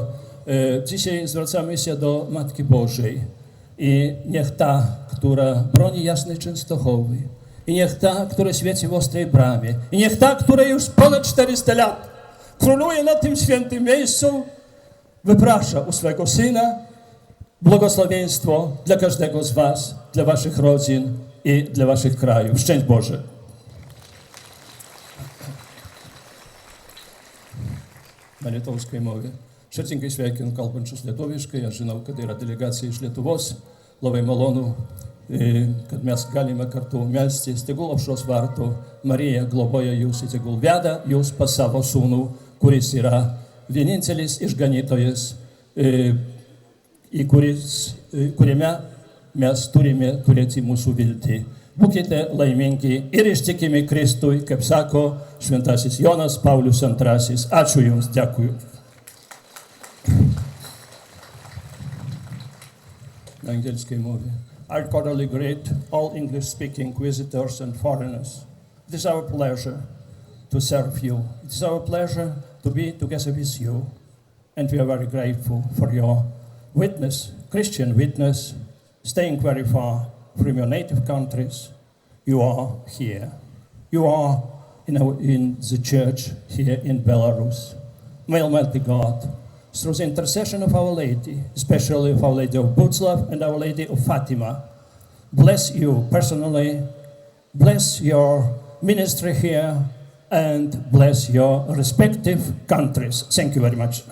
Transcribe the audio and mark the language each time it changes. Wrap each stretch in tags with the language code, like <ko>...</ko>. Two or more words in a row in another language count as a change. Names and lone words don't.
<pl>Dzisiaj zwracamy się do Matki Bożej i niech ta, która broni Jasnej Częstochowy, i niech ta, która świeci w ostrej bramie, i niech ta, która już ponad 400 lat króluje na tym świętym miejscu, wyprasza u swego Syna błogosławieństwo dla każdego z was, dla waszych rodzin i dla waszych krajów. Szczęść Boże!</pl> <ru>На литовской мове.</ru> <lt>Šertingai sveikinu kalbančius lietuviškai, aš žinau, kad yra delegacija iš Lietuvos, labai malonu, kad mes galime kartu melstis, tegul aušros vartų Marija globoja jūs, tegul veda jūs pas savo sūnų, kuris yra vienintelis išganytojas, kuriame mes turime turėti mūsų viltį. Būkite laimingi ir ištikimi Kristui, kaip sako šventasis Jonas Paulius II. Ačiū Jums, dėkui.</lt> <uk>на англійській мові.</uk> <en>I cordially greet all English-speaking visitors and foreigners. It is our pleasure to serve you. It is our pleasure to be together with you. And we are very grateful for your witness, Christian witness, staying very far from your native countries. You are here. You are in the church here in Belarus. May Almighty God, through the intercession of Our Lady, especially of Our Lady of Budzlav and Our Lady of Fatima, bless you personally, bless your ministry here, and bless your respective countries. Thank you very much.</en>